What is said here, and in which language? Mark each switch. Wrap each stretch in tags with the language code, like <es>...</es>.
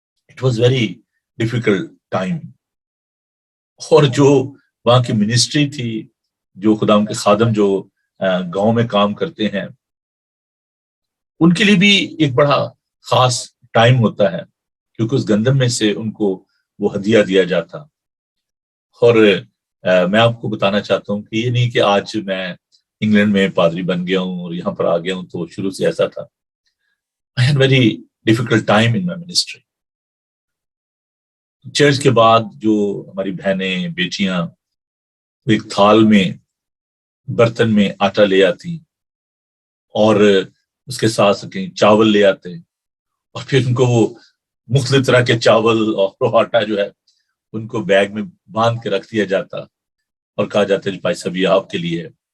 <en>It was very difficult time.</en> <ur>اور جو وہاں کی منسٹری تھی، جو خدا ان کے خادم جو گاؤں میں کام کرتے ہیں، ان کے لیے بھی ایک بڑا خاص ٹائم ہوتا ہے، کیونکہ اس گندم میں سے ان کو وہ ہدیہ دیا جاتا. اور میں آپ کو بتانا چاہتا ہوں کہ یہ نہیں کہ آج میں انگلینڈ میں پادری بن گیا ہوں اور یہاں پر آ گیا ہوں تو شروع سے ایسا تھا.</ur> <en>I had very difficult time in my ministry.</en> <ur>Church کے بعد جو ہماری بہنیں بیٹیاں ایک تھال میں برتن میں آٹا لے آتی اور اس کے ساتھ کہیں چاول لے آتے اور پھر ان کو وہ مختلف طرح کے چاول اور آٹا جو ہے ان کو بیگ میں باندھ کے رکھ دیا جاتا اور کہا جاتا ہے بھائی صاحب یہ آپ کے لیے ہے.</ur>